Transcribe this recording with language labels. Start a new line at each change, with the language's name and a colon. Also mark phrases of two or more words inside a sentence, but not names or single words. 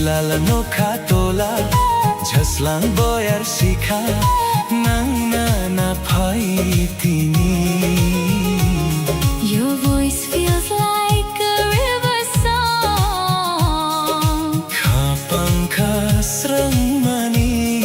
Kok Borok: Bilalanoka tola Jaslang boyar sikha Nangna na paitini
English: Your voice feels like a river song.
Kok Borok: Kapang kasrang mani